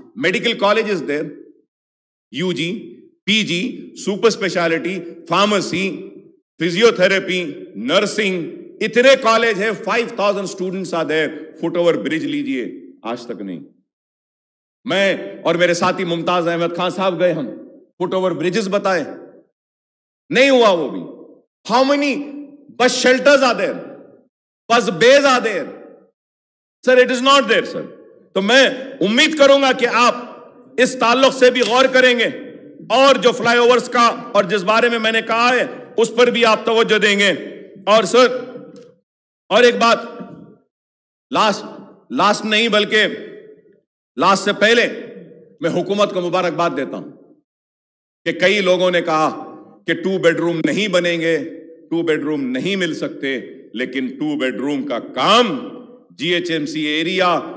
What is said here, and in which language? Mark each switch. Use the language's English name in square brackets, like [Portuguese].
[English] medical colleges there, [Urdu] UG PG super speciality, pharmacy, physio therapy, nursing, اتنے college ہے. [English] 5000 students are there. [Urdu] Fit over bridge لیجئے، آج تک نہیں. میں اور میرے ساتھی ممتاز احمد خان صاحب گئے، ہم فٹ اوور بریجز بتائے، نہیں ہوا وہ بھی. [English] How many bus shelters are there? Bus bays are there? Sir, it is not there, sir. [Urdu] تو میں امید کروں گا کہ آپ اس تعلق سے بھی غور کریں گے، اور جو فلائی اوورز کا اور جس بارے میں میں نے کہا ہے اس پر بھی آپ توجہ دیں گے. اور سر اور ایک بات، لاسٹ نہیں بلکہ لاسٹ سے پہلے میں حکومت کو مبارکباد دیتا ہوں کہ کئی لوگوں نے کہا کہ 2 بیڈ روم نہیں بنیں گے، 2 بیڈ روم نہیں مل سکتے. لیکن 2 بیڈ روم کا کام GHMC ایریا